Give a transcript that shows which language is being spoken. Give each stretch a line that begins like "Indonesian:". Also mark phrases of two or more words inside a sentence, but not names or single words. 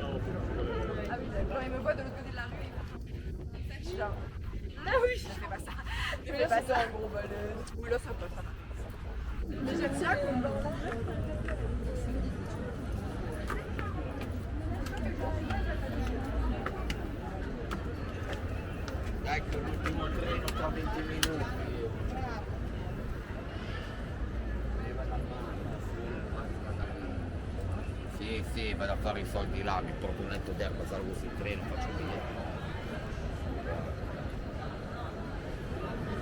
French: Ah oui d'accord. Quand ils me voient de l'autre côté de la rue. Je suis là. Ah oui. Je fais pas ça. Je fais pas ça. Gros bol. Oui là ça passe ça. Mais j'aime ça qu'on va manger.
Italian: Ecco l'ultimo treno tra 20 minuti. Sì, vado a fare i soldi là, mi porto un netto d'erba, salgo sul treno, faccio il biglietto.